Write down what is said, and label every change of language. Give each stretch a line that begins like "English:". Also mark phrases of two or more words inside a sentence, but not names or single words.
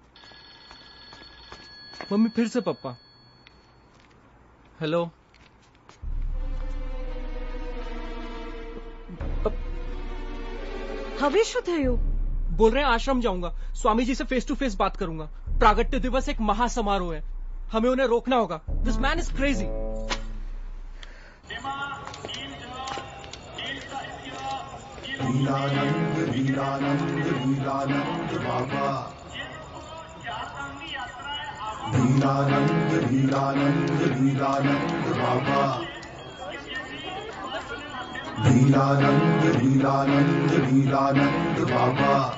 Hindi: मम्मी फिर से पप्पा। हेलो, हवेश थयो बोल रहे हैं आश्रम जाऊंगा, स्वामी जी से
English: face to face
Hindi: बात करूंगा। प्रागट्य दिवस एक महासमारोह है, हमें उन्हें रोकना होगा।
English: This man is crazy.
Hindi: लीलानंद लीलानंद लीलानंद बाबा, लीलानंद लीलानंद लीलानंद बाबा, लीलानंद लीलानंद लीलानंद बाबा।